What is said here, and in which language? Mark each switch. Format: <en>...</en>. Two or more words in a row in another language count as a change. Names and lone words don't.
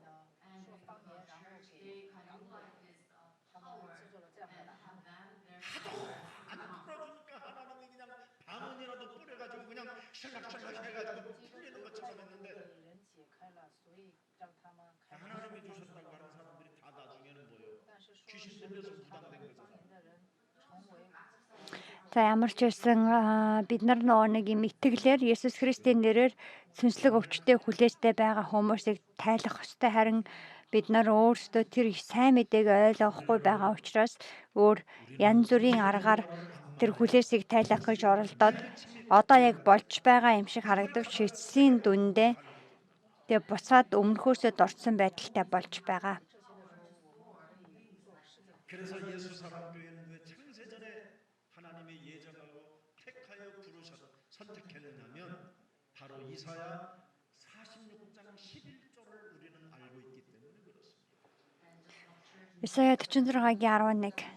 <ko>하도 안 풀어주니까 하나님이 그냥 방언이라도 뿌려가지고 그냥 샬락샬락 해가지고 풀리는 것처럼 했는데 하나님이 주셨다고 하는 사람들이 다 나중에는 뭐예요? 귀신 들려서 무당된 거잖아요.</ko> <mn>За ямар ч байсан бид нар нэг юм итгэлээр Есүс Христийн нэрээр сүнслэг өвчтөе хүлээжтэй байгаа хүмүүсийг тайлах ёстой. Харин бид нар өөрсдөө тэр сайн мэдээг ойлгохгүй байгаа учраас янз бүрийн аргаар тэр хүлээсийг тайлах гэж оролдоод одоо яг болж байгаа юм шиг харагдавч эцсийн дүндээ тэгээ буцаад өмнөхөөсөө дорцсон байдалтай болж байгаа.</mn> <ko>그래서 예수 사랑교회는 왜 창세전에 하나님이 예정하고 택하여 선택했느냐면 바로 이사야 46장 11절을 우리는 알고 있기 때문에 그렇습니다. 이사야 46장 11.</ko>